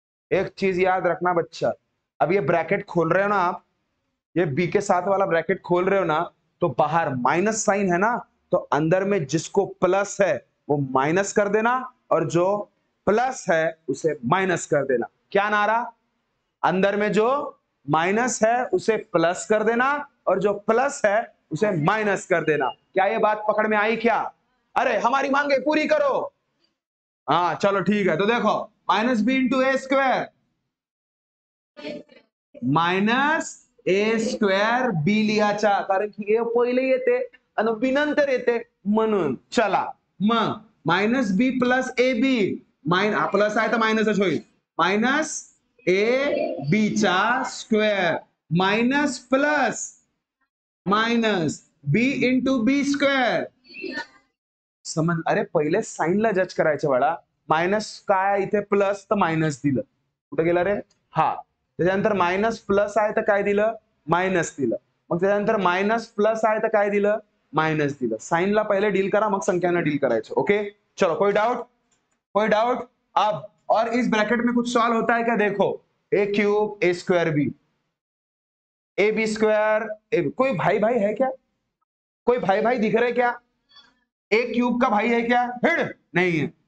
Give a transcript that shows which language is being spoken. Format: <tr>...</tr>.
<hi>एक चीज याद रखना बच्चा, अब ये ब्रैकेट खोल रहे हो ना आप, ये बी के साथ वाला ब्रैकेट खोल रहे हो ना, तो बाहर माइनस साइन है ना, तो अंदर में जिसको प्लस है वो माइनस कर देना, और जो प्लस है उसे माइनस कर देना। क्या नारा? अंदर में जो माइनस है उसे प्लस कर देना, और जो प्लस है उसे माइनस कर देना। क्या ये बात पकड़ में आई क्या? अरे हमारी मांगे पूरी करो। हाँ चलो ठीक है, तो देखो</hi> <mr>माइनस बी इंटू ए स्क्वायर माइनस ए स्क्वेअर बी लिहाचा, कारण की ए पहिले येते आणि बी नंतर येते म्हणून। चला मग minus B plus A B, plus आहे तर मायनसच होईल, माइनस ए बी चा स्क्वेअर माइनस प्लस माइनस बी इंटू बी स्क्वेअर। समज? अरे पहिले साइनला जज करायचं बाळा, मायनस काय इथे प्लस तर मायनस दिलं, कुठे गेला रे? हा, त्याच्यानंतर मायनस प्लस आहे तर काय दिलं? मायनस दिलं, मग त्याच्यानंतर मायनस प्लस आहे तर काय दिलं? मायनस दिलं। साइनला पहिले डील करा, मग संख्याना डील करायचं।</mr> <hi>ओके चलो, कोई डाउट? कोई डाउट? अब और इस ब्रैकेट में कुछ सॉल्व होता है क्या? देखो ए cube A square B, A B square A B. कोई भाई भाई है क्या? कोई भाई भाई दिख रहे क्या? ए क्यूब का भाई है क्या? हिड़ नहीं है।</hi>